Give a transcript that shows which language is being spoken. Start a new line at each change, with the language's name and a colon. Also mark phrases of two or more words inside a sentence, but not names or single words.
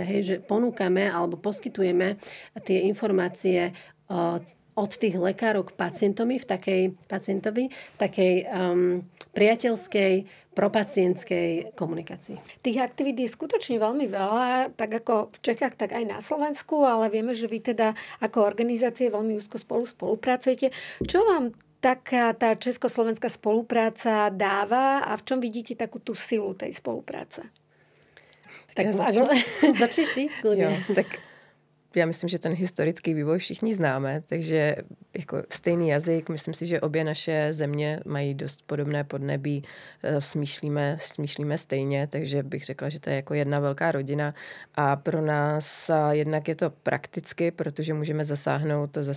Slovak: Hej, že ponúkame alebo poskytujeme tie informácie od tých lekárov k pacientovi v takej priateľskej, propacientskej komunikácii. Tých aktivít je skutočne veľmi veľa, tak ako v Čechách, tak aj na Slovensku, ale vieme, že vy teda ako organizácie veľmi úzko spolupracujete. Čo vám taká tá československá spolupráca dáva a v čom vidíte takú tú silu tej spolupráce? Tak začneš ty?
Czech: Tak já myslím, že ten historický vývoj všichni známe, takže jako stejný jazyk, myslím si, že obě naše země mají dost podobné podnebí, smýšlíme stejně, takže bych řekla, že to je jako jedna velká rodina a pro nás jednak je to prakticky, protože můžeme zasáhnout